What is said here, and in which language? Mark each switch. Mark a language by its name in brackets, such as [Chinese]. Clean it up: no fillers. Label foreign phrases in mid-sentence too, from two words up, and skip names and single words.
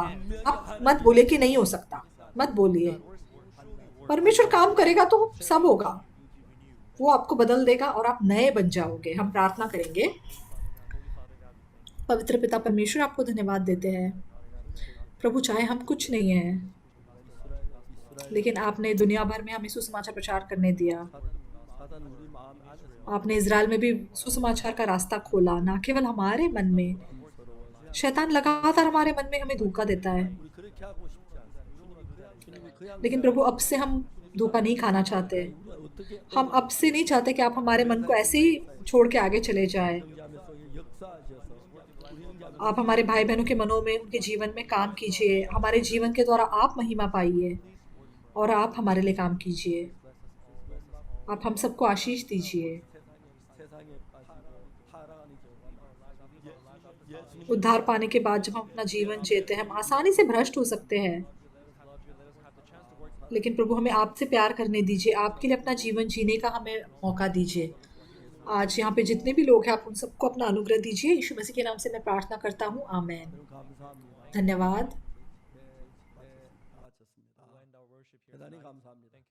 [Hindi] आप मत बोले कि नहीं हो सकता, मत बोलिए। परमेश्वर काम करेगा तो सब होगा, वो आपको बदल देगा और आप नए बन जाओगे। हम प्रार्थना करेंगे। पवित्र पिता परमेश्वर, आपको धन्यवाद देते हैं प्रभु। चाहे हम कुछ नहीं है, लेकिन आपने दुनिया भर में हमें सुसमाचार प्रचार करने दिया। [Korean] 사단 우리 마음 안에서 [Hindi] आपने इजराइल में भी सुसमाचार का रास्ता खोला, ना केवल हमारे मन में। शैतान लगातार हमारे मन में हमें धोखा देता है, [Korean] 우리 그렇게 하고 싶지 않습니다. 주님이 그 [Hindi] लेकिन प्रभु अब से हम धोखा नहीं खाना चाहते। [Korean] 어떻게 [Hindi] हम अब से नहीं चाहते कि आप हमारे मन को ऐसे ही छोड़ के आगे चले जाए। [Korean] 하면서 역사하셔서 우리 형제하면서 [Hindi] आप हमारे भाई बहनों के मनों में, उनके जीवन में काम कीजिए। हमारे जीवन के द्वारा आप महिमा पाइए और आप हमारे लिए काम कीजिए। आप हम सबको आशीष दीजिए। [Korean] 세상에 빠지고 타락하는 경우가 예수님 [Hindi] उद्धार पाने के बाद जब हम अपना जीवन जीते हैं, हम आसानी से भ्रष्ट हो सकते हैं, लेकिन प्रभु हमें आपसे प्यार करने दीजिए। आपके लिए अपना जीवन जीने का हमें मौका दीजिए। आज यहाँ पे जितने भी लोग हैं, आप उन सबको अपना अनुग्रह दीजिए। यीशु मसीह के नाम से मैं प्रार्थना करता हूँ, आमीन। [Korean] 감사합니다. [Hindi] धन्यवाद। [Korean] 마쳤습니다. [English] We'll end our worship here [Korean] 대단히 [English] tonight. [Korean] 감사합니다.